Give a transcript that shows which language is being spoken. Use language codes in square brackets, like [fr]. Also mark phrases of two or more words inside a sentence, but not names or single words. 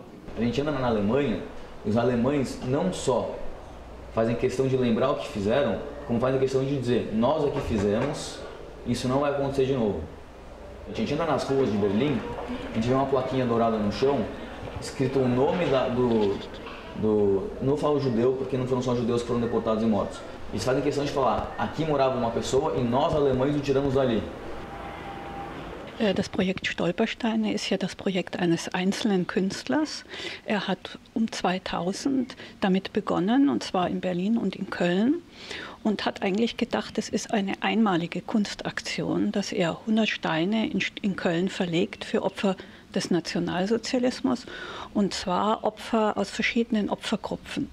[pt] A gente anda na Alemanha, e os alemães não só fazem questão de lembrar o que fizeram, como fazem questão de dizer, nós é que fizemos, isso não vai acontecer de novo. A gente anda nas ruas de Berlim, a gente vê uma plaquinha dourada no chão, escrito o nome não falo judeu, porque não foram só judeus que foram deportados e mortos. Eles fazem questão de falar, aqui morava uma pessoa e nós alemães o tiramos dali. [de] Das Projekt Stolpersteine ist ja das Projekt eines einzelnen Künstlers. Er hat 2000 damit begonnen, und zwar in Berlin und in Köln, und hat eigentlich gedacht, es ist eine einmalige Kunstaktion, dass er 100 Steine in Köln verlegt für Opfer des Nationalsozialismus, und zwar Opfer aus verschiedenen Opfergruppen.